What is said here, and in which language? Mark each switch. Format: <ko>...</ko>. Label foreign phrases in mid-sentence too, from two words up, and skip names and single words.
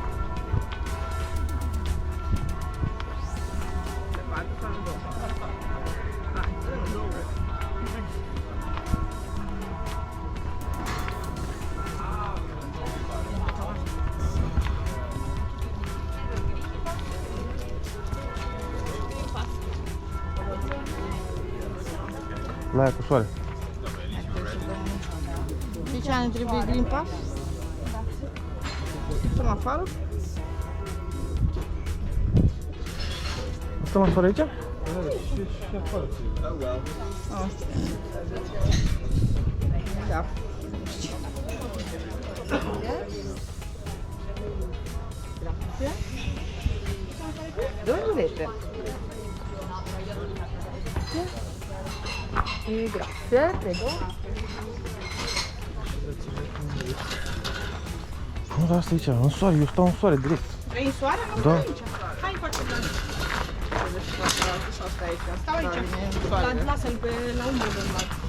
<ro>La aia cu soare. De ce ne trebuie Green Pass? Stăm afară? Stăm afară aici? Da.</ro> <it>Dove volete? Grazie, prego.</it> <ro>Nu, dar asta e aici, în soare, eu stau în soare direct. Vrei în soare? Nu, Da. aici. Hai, facem la... Stau aici. Lasă-l pe la umbră de mare.</ro>